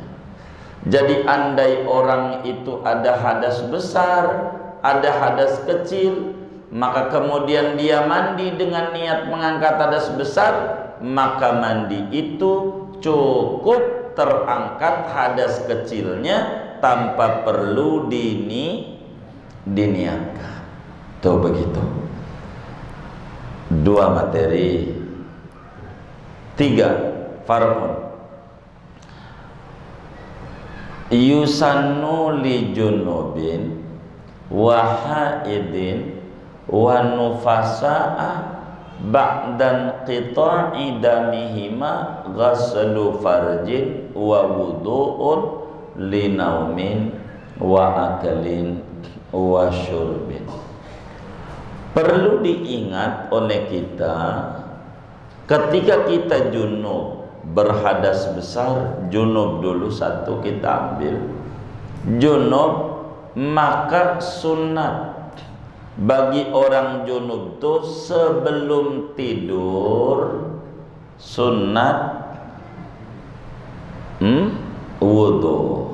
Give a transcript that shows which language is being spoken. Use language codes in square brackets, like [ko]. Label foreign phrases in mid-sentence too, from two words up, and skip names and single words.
[id] Jadi andai orang itu ada hadas besar, ada hadas kecil, maka kemudian dia mandi dengan niat mengangkat hadas besar, maka mandi itu cukup terangkat hadas kecilnya tanpa perlu diniatkan. Tuh begitu. 2 materi. 3 farqun. [ar] يسن لجنب وحائض ونفساء بعد انقطاع دمهما غسل فرج ووضوء لنوم وأكل وشرب. [id] Perlu diingat oleh kita ketika kita junub, berhadas besar, junub dulu satu kita ambil junub, maka sunat bagi orang junub tuh sebelum tidur sunat wudhu.